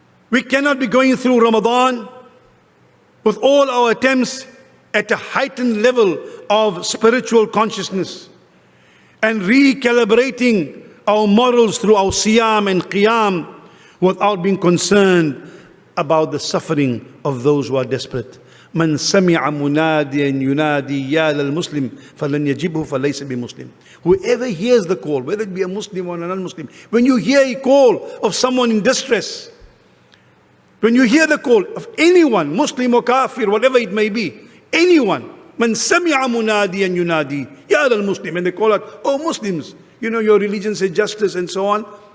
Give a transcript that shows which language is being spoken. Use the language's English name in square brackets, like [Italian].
[English] We cannot be going through Ramadan with all our attempts at a heightened level of spiritual consciousness and recalibrating our morals through our siyam and qiyam without being concerned about the suffering of those who are desperate. [Arabic] من سمع مناديا ينادي يا للمسلم فلن يجبه فليس بمسلم. [English] Whoever hears the call, whether it be a Muslim or a non-Muslim, when you hear a call of someone in distress, when you hear the call of anyone, Muslim or Kafir, whatever it may be, anyone, [Arabic] من سمع مناديا ينادي يا للمسلم, [English] and they call out, oh Muslims, you know your religion says justice and so on.